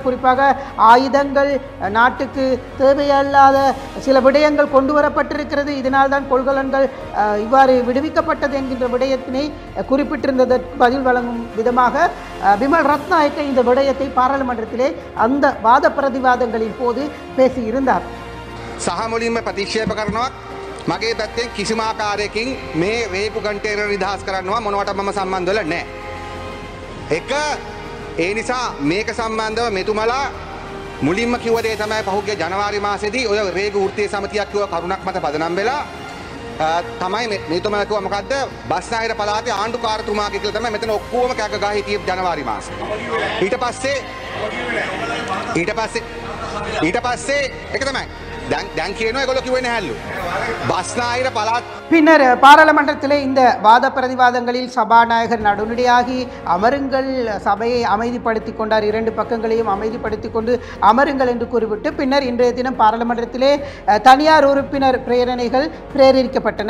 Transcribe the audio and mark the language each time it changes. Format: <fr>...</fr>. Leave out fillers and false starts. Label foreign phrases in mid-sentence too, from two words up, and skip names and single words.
<ta>குறிப்பாக ஆயுதங்கள், நாட்டுக்கு தேவையில்லாத சில விடயங்கள் கொண்டு வரப்பட்டிருக்கிறது, இதனால் தான் கொள்கலன்கள் இவ்வாறு விடுவிக்கப்பட்டது என்கின்ற விடயத்தினை குறிப்பிட்டிருந்ததற்கு பதில் வழங்கும் விதமாக விமல் ரத்நாயக்க இந்த விடயத்தை பாராளுமன்றத்திலே அந்த வாத பிரதிவாதங்களின் போது பேசியிருந்தார்.</ta> <si>සහ මුලින්ම ප්‍රතික්ෂේප කරනවා මගේ පැත්තෙන් කිසිම ආකාරයකින් මේ රේපු කන්ටේනර් නිදහස් කරනවා මොනවට මම සම්බන්ධ වෙලා නැහැ. එක ඒ නිසා මේක සම්බන්ධව මෙතුමලා මුලින්ම කිව්ව දේ තමයි පහුගිය ජනවාරි මාසෙදී ඔය රේගු වෘත්තීය සමිතියක් කිව්ව කරුණක් මත පදනම් වෙලා තමයි මෙතුමලා කිව්වා මොකද්ද බස්නාහිර පළාතේ ආණ්ඩුකාරතුමාගේ කියලා තමයි මෙතන ඔක්කොම කැක ගහ හිටියේ ජනවාරි මාසේ. ඊට පස්සේ ඒක තමයි දැන් කියනවා ඒගොල්ලෝ කිව්වේ නැහැලු. බස්නාහිර පළාත්</si> <ta>பின்னர் பாராளுமன்றத்திலே இந்த வாத பிரதிவாதங்களில் சபாநாயகர் நடுநிலையாகி அமருங்கள், சபையை அமைதிப்படுத்தி கொண்டார், 2 பக்கங்களையும் அமைதிப்படுத்தி கொண்டு அமருங்கள் என்று கூறிவிட்டு பின்னர் இன்றைய தினம் பாராளுமன்றத்திலே தனியார் உறுப்பினர் பிரேரணைகள் பிரேரிக்கப்பட்டன.</ta>